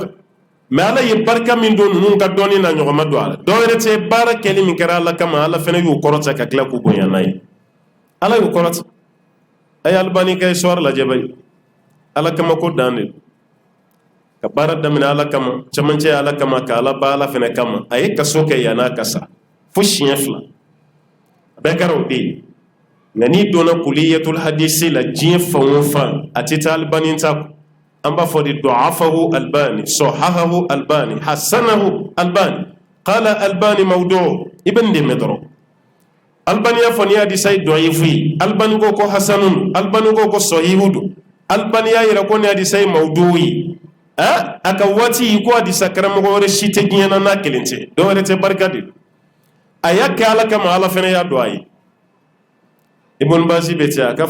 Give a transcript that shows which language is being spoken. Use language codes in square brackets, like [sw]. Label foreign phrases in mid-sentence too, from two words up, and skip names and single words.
[bm] kan mɛ ala ye barika min don ninnu ka dɔnni na ɲɔgɔn ma don a la dɔw yɛrɛ tɛ baara kɛli min kɛra ala kama ala fana y'u kɔrɔta ka tila k'u bonya n'a ye ala y'u kɔrɔta a ye Albani ka histoire lajɛ bani ala kama ko dan de ka baara daminɛ ala kama camancɛ ala kama ka ala ba ala fana kama a ye kaso kɛ yan'a ka sa fo siɲɛ 2 a bɛɛ kɛra o de ye nka n'i donna [ar] كلية الحديث [bm] la diɲɛ fan o fan a tɛ taa Albani ta kɔ an b'a fɔ de dɔafahu Albani sɔhahahu Albani hasanahu Albani qala Albani mawdu i bɛ nin de mɛn dɔrɔn Albani y'a fɔ ni hadisa ye dɔyifu ye Albani ko hasanun Albani ko sɔhihu don Albani y'a yɛrɛ ko ni hadisa ye mawdu ye a ka waati ko hadisa karamɔgɔ wɛrɛ si tɛ diɲɛ na n'a kelen tɛ dɔ wɛrɛ tɛ barika de a y'a kɛ ala kama ala fana y'a dɔn a ye Ibn Bazi bɛ ten a ka